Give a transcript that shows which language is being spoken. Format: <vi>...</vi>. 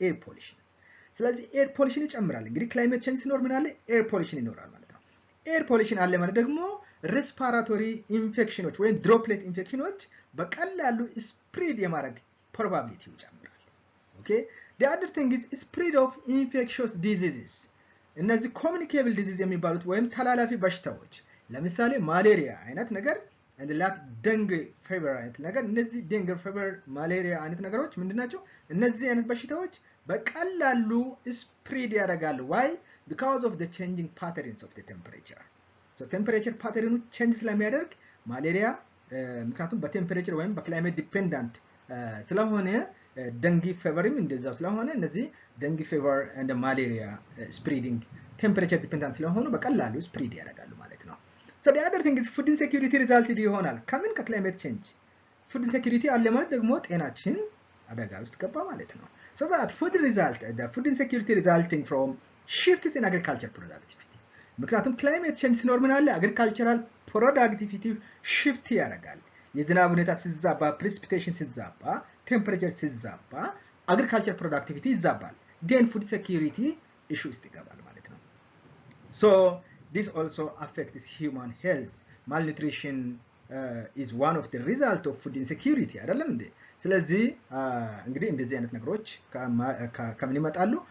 <am>air pollution። ስለዚህ air pollution ይጨምራል። እንግዲህ climate change ሲኖር ምን አለ? air pollution ይኖራል ማለት ነው። air pollution አለ ማለት ደግሞ respiratory infections ወይም droplet infections በቀላሉ spread የማድረግ probability ይጨምራል። okay?</am> <en>the other thing is spread of infectious diseases።</en> <am>እነዚህ communicable disease የሚባሉት ወይም ተላላፊ በሽታዎች ለምሳሌ ማሌሪያ አይነት ነገር and like dengue fever አይነት ነገር እነዚህ dengue fever ማሌሪያ አይነት ነገሮች ምንድናቸው? እነዚህ አይነት በሽታዎች በቀላሉ spread ያደርጋሉ። why?</am> <en>because of the changing patterns of the temperature.</en> <am>so temperature pattern change ስለሚያደርግ ማሌሪያ ምክንያቱም በቴምፐሬቸር ወይም በክላይሜት ዲፔንዳንት ስለሆነ ደንጊ ፌቨርም እንደዛው ስለሆነ እነዚህ ደንጊ ፌቨር and malaria spreading temperature dependent ስለሆኑ በቀላሉ spread ያደርጋሉ ማለት ነው።</am> <en>so the other thing is food insecurity resulted</en> <am>ይሆናል ከምን ከclimate change food insecurity አለ ማለት ደግሞ ጤናችን አደጋ ውስጥ ገባ ማለት ነው።</am> <en>so that the food insecurity resulting from shifts in agriculture productivity</en> <am>ምክንያቱም climate change ሲኖር ምን አለ agricultural productivity shift ያደርጋል። የዝናብ ሁኔታ ሲዛባ precipitation ሲዛባ temperature ሲዛባ agriculture productivity ይዛባል። then food security issue ውስጥ ይገባል ማለት ነው።</am> <en>so this also affects human health. malnutrition is one of the result of food insecurity</en> <am>አይደለም እንዴ? ስለዚህ እንግዲህ እንደዚህ አይነት ነገሮች ከምን ይመጣሉ?</am>